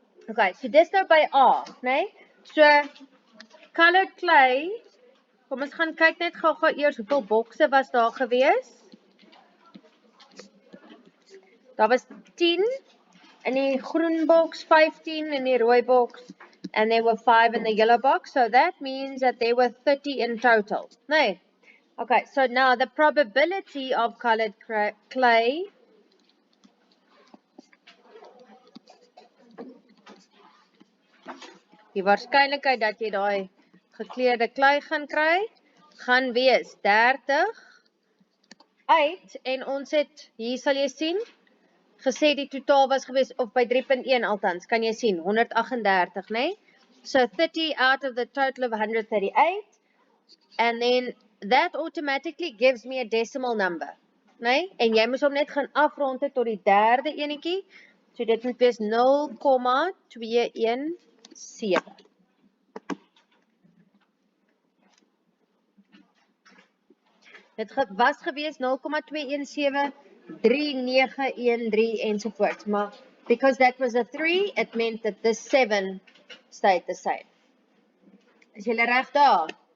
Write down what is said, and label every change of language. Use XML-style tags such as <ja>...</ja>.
<af>Okay, so dis nou by A, né? So colored clay, kom ons gaan kyk net gou-gou eers hoeveel bokse was daar gewees. Daar was 10 in die groen box, 15 in die rooi box,</af> <en>and there were 5 in the yellow box. So that means that there were 30 in total. No. Okay, so now the probability of colored clay</en> <af>die waarskynlikheid dat jy daai gekleurde klei gaan kry, gaan wees 30 uit, en ons het, hier sal jy sien, gesê die totaal was gewees, of by 3.1 althans, kan jy sien, 138, né?</af> <en>So 30 out of the total of 138, and then that automatically gives me a decimal number, né?</en> <af>En jy moet hom net gaan afrond tot die derde enetjie, so dit moet wees 0,217. Dit was gewees 0,217, 3913 ensovoorts, maar</af> <en>because that was a 3, it meant that the 7 stayed the same.</en> <af>Is julle reg daar?</af>